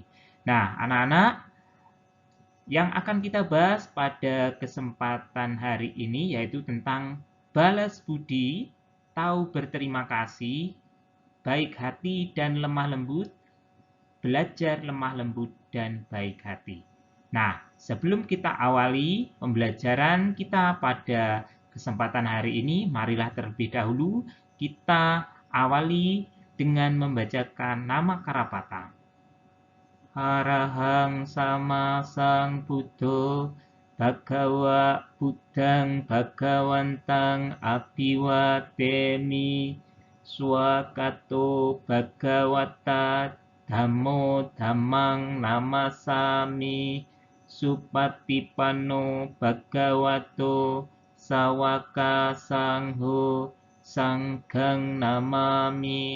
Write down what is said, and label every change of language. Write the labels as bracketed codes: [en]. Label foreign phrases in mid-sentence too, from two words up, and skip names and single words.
[id] Nah, anak-anak, yang akan kita bahas pada kesempatan hari ini yaitu tentang balas budi, tahu berterima kasih, baik hati dan lemah lembut, belajar lemah lembut dan baik hati. Nah, sebelum kita awali pembelajaran kita pada kesempatan hari ini, marilah terlebih dahulu kita awali dengan membacakan nama Karapata. [pi] Arahang sama sang Buddha, Bhagawa Buddhang Bhagawantang Abhiwademi, Swakato Bhagawata Dhammo Dhammang Namasami, Supatipanno Bhagavato Sawaka Sangho Sanghang Namami.